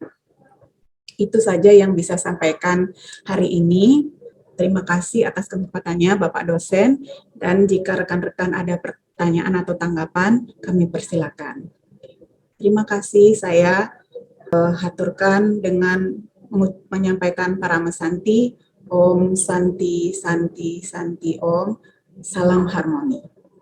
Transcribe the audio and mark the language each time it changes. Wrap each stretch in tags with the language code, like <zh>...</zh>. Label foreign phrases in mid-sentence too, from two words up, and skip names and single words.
<id>Itu saja yang bisa sampaikan hari ini. Terima kasih atas kesempatannya Bapak dosen, dan jika rekan-rekan ada pertanyaan atau tanggapan, kami persilakan. Terima kasih, saya haturkan dengan menyampaikan Parama Santi,</id> <sa>Om Santi Santi Santi Om,</sa> <id>salam harmoni.</id>